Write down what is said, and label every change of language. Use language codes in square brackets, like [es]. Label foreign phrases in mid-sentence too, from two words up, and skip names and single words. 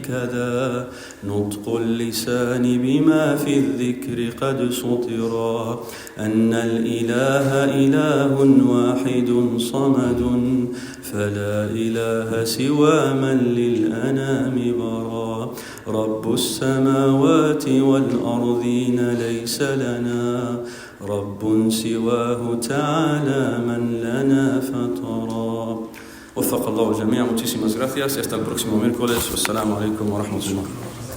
[ar] كذا نطق اللسان بما في الذكر قد سطرا، أن الإله إله واحد صمد فلا إله سوى من للأنام برا، رب السماوات والأرضين ليس لنا رب سواه تعالى من لنا فطرا. وفق الله الجميع. [es] Muchísimas gracias y hasta el próximo miércoles. [ar] والسلام عليكم ورحمة الله.